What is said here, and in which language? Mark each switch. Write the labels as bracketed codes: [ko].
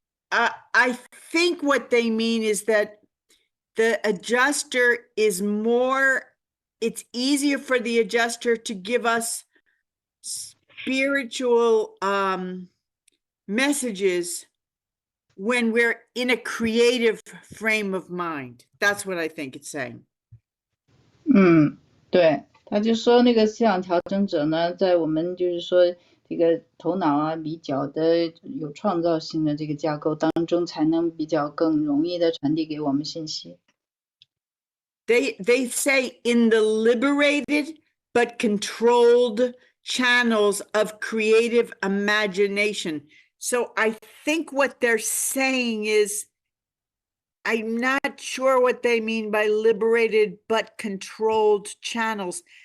[en] I think what they mean is that the adjuster is it's easier for the adjuster to give us spiritual messages when we're in a creative frame of mind. That's what I think it's saying. [zh] 对，他就说那个思想调整者呢，在我们就是说这个头脑啊比较的有创造性的这个架构当中，才能比较更容易的传递给我们信息。 [en] They say in the liberated but controlled channels of creative imagination. So I think what they're saying is, I'm not sure what they mean by liberated but controlled channels.